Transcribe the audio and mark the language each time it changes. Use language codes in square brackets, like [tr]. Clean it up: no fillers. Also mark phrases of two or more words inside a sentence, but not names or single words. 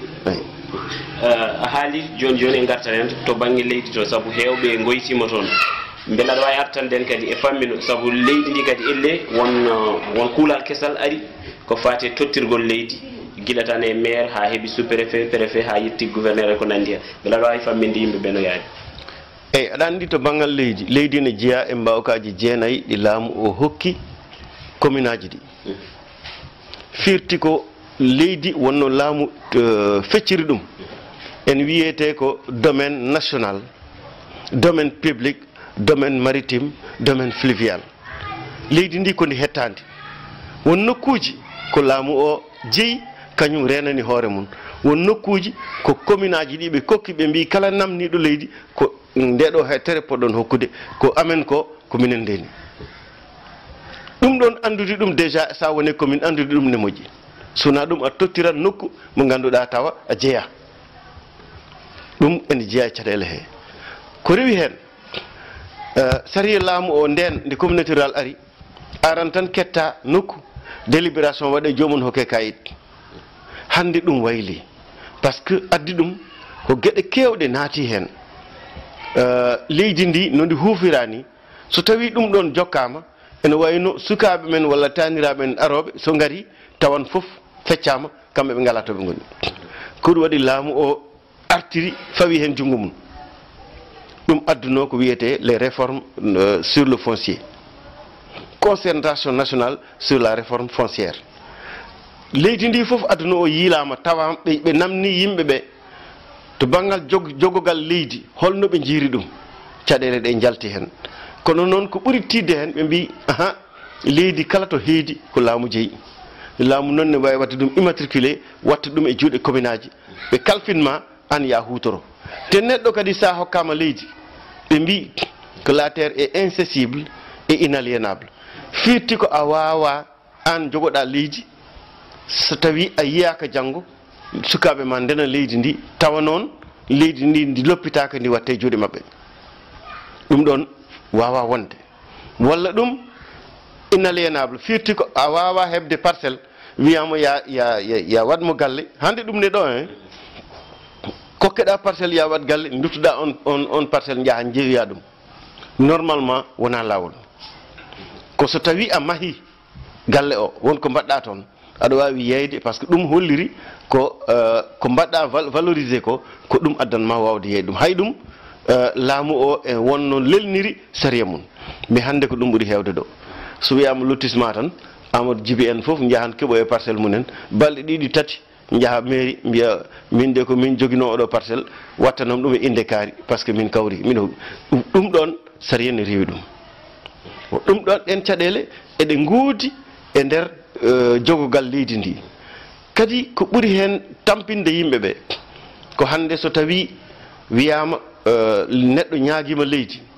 [ff] a haali joni joni e gartan en to banggue leydi to saabu hewɓe goytima toon beele aɗa wawi artande en kadi e fammino saabu leydi ndi kadi elle won kuulal kesal ari ko fati tottirgol leydi guila tan e maire ha heeɓi [fr] sous préfet préfet [ff] ha yetti gouverneur e ko nandi hen beele aɗa wawi famminde yimɓeɓe no yaadi eyyi aɗa andi to banggal leydi ne jeeya e mbawkaji jeenayyi ɗi laamu o hokki commune aji ɗi firti ko leydi wonno laamu fecciri ɗum en wiyete ko [fr] domaine national domaine public domaine maritime domaine fluvial [ff] leydi ndi ko ndi hettandi won nokkuji ko laamu o jeeyi kañum renani hoore mum won nokkuji ko commune aji ɗi ɓe kokki ɓe mbi kala namniɗo leydi ko ndeɗo tere poɗɗon hokkude ko amen ko minen ndeni ɗum ɗon andude ɗum déjà sa woni commune andude ɗum ne moƴƴi sona ɗum a tottirat nokku mo ganduɗa tawa a jeeya ɗum ene jeeya caɗele he ko rewi hen sariya laamu o nden nde [fr] communauté rural [ff] ari aran tan ketta nokku délibération waɗe jomum hokke kayit hande ɗum wayli [fr] par ce que [ff] addi ɗum ko gueɗe kewɗe naati hen leydi ndi no ndi huufirani so tawi ɗum ɗon jokkama ene wayno sukaɓe men walla taniraɓe men aroɓe so gari tawan foof feccama kamɓe ɓe ngala to ɓe goni ko ɗum waɗi laamu o artiri fawi hen junggo mum ɗum adduno ko wiyete [fr] les réformes sur le foncier concentration nationale sur la réforme foncière [ff] leydi ndi foof aduna o yiilama tawa ɓe namni yimɓe ɓe to banggal jogogal leydi holno ɓe jiiri ɗum caɗele ɗe jalti hen kono noon ko ɓuri tidde hen ɓe mbi aha leydi kala to heedi ko laamu jeeyi laamu noon ne wawi wadde ɗum immatriculé watta ɗum e juuɗe commune aji ɓe kalfinma an ya hutoro te neɗɗo kadi sa hokkama leydi ɓe mbi [fr] que la terre est incessible et inaliénable [ff] firti ko a wawa an jogoɗa leydi so tawi a yiyaka janggo sukaɓe ma ndena leydi ndi tawa noon leydi ndi loppitaka ndi watte juuɗe mabɓe ɗum ɗon wawa wonde walla ɗum inaliénable firti ko a wawa hebde parcelle wiyama ya waɗmo galle hande ɗum ne ɗo hen kokkeɗa parcelle ya wat galle duttoɗa on parcelle jaaha jeeyoya ɗum normalement wona lawol ko so tawi a maahi galle o wonko mbaɗɗa toon aɗa wawi yeyde [fr] par ce que [ff] ɗum holliri ko mbaɗɗa valorisé ko ɗum addanma wawde yeeyde ɗum hay ɗum laamu o e wonno lelniri sariya mum mi hannde ko ɗum ɓuri heewde ɗo so wiyama lotissement tan Amadou Djiby en fof jahan keɓo e parcelle mumen balɗe ɗiɗi tati jaha mairie mbiya min de ko min jogino oɗo parcelle wattanam ɗum e inde kaari [fr] par ce que [ff] min kawri min ɗum ɗon sariya ne rewi ɗum ɗon ɗen caɗele eɗe nguudi e nder jogogal leydi ndi kadi ko ɓuri hen tampinde yimɓe ɓe ko hande so tawi wiyama neɗɗo ñaaguima leydi